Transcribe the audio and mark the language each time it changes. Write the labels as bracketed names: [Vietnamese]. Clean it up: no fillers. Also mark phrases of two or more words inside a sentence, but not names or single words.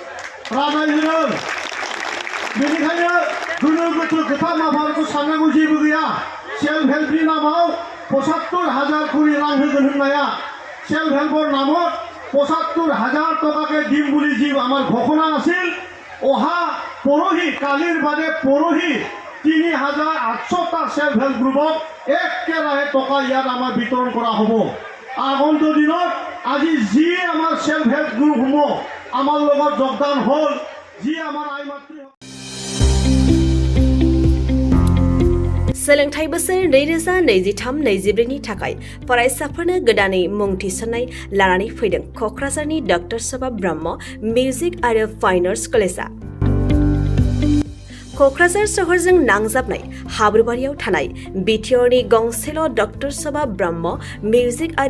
[Bodo] बेनिखायनो गोनो गोथो खोथा माफारखौ साननांगौ जेबो गैया [English] self helpni [Bodo] नामाव 75,000 खरि रां होगोन होननाया [English] self helper [Assamese] নামত 75,000 টাকাকে দিম বুলি যি আমাৰ ঘোষণা আছিল অহা পৰহি কালিৰ বাদে পৰহি 3,800টা [English] self help groupok [Assamese] একেৰাহে টকা ইয়াত আমাৰ বিতৰণ কৰা হ'ব আগন্তুক দিনত আজি যি আমাৰ [English] self help groupসমূহ [Assamese] আমার লগত যোগদান হল যি আমার আই মাতৃ [Bodo] सोलोंथाइ बोसोर 2023-24 नि थाखाय फरायसाफोरनो गोदानै मुं थिसननाय लानानै फैदों क'क्राझारनि डक्टर सभा ब्रह्म मिउजिक आरो फाइन आर्ट्स कलेजआ क'क्राझार सहरजों नांजाबनाय हाब्रुबारियाव थानाय बिटिआरनि गंसेल' डक्टर सभा ब्रह्म मिउजिक आरो